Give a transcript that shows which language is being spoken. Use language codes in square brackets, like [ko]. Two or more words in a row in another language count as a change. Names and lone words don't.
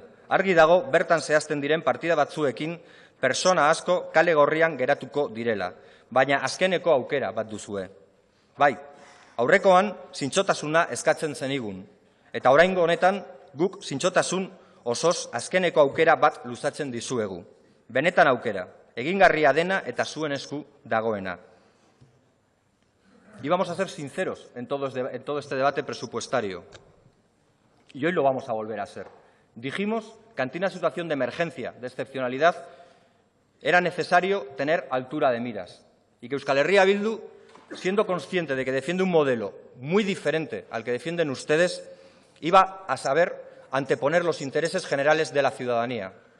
[eu] Argi dago bertan zehazten diren partida batzuekin persona asko kale gorrian geratuko direla, baina azkeneko aukera bat duzue. Bai, aurrekoan zintzotasuna eskatzen zenigun, eta oraingo honetan guk zintzotasun osoz azkeneko aukera bat luzatzen dizuegu. Benetan aukera, egingarria dena eta zuen esku dagoena. [es] Y vamos a ser sinceros en todo este debate presupuestario. Y hoy lo vamos a volver a ser. Dijimos que ante una situación de emergencia, de excepcionalidad, era necesario tener altura de miras. Y que Euskal Herria Bildu, siendo consciente de que defiende un modelo muy diferente al que defienden ustedes, iba a saber anteponer los intereses generales de la ciudadanía.